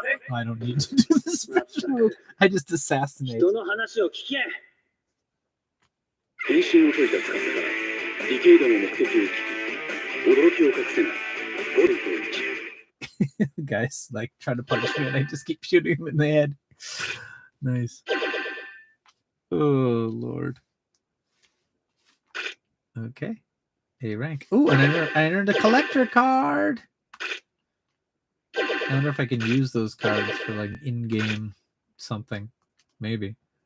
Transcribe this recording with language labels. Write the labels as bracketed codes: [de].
[en] Oh, I don't need to do the special move. I just assassinate. [ja] 人の話を聞け。変身を解いた司からディケイドの目的を聞き驚きを隠せないゴルフを打ち [en] Guys like try to punish me and I just keep shooting him in the head. Nice. Oh Lord. Okay. A rank. Oh, and I earned a collector card. I wonder if I can use those cards for like in-game something. Maybe.